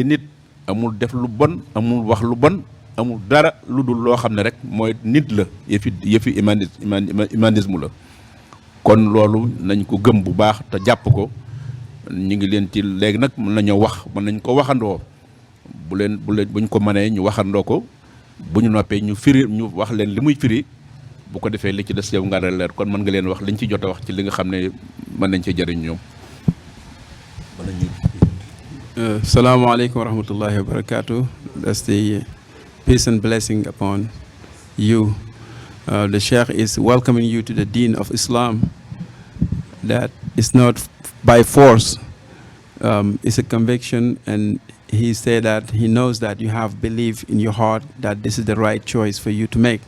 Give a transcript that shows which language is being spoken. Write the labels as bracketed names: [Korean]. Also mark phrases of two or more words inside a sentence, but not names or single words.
[Wolof] nit amul def lu bon amul wax lu bon amul dara lu dul loo xam ne rek mooy nit la yëfi humanisme la kon loolu nañ ko gëm bu baax te jàpp ko ñu ngi leen ci léegi nag mën nañoo wax mën nañ ko waxandoo buñ ko mënee ñu waxandoo ko bu ñu noppee ñu firi ñu wax leen li muy firi bu ko defee li ci des yow nga leer kon mën nga leen wax liñ ci jot a wax ci li nga xam ne mën nañ ci jëriñ ñoom. [Arabic] السلام عليكم ورحمة الله وبركاته. [English] That's the peace and blessing upon you. The Sheikh is welcoming you to the Deen of Islam. That is not by force. It's a conviction, and he said that he knows that you have belief in your heart that this is the right choice for you to make.